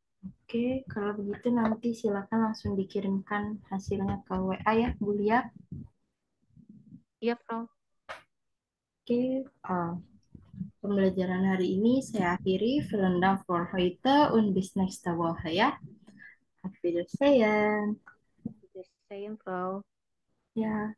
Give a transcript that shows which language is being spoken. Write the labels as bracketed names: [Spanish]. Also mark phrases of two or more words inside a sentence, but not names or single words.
[Indonesian] Oke, kalau begitu nanti silakan langsung dikirimkan hasilnya ke WA ya, Bu Lia. Iya, Frau. Oke, pembelajaran hari ini saya akhiri. [German] Vielen Dank für heute und bis nächste Woche ya. Auf Wiedersehen. [Indonesian] Same, Frau. Ya.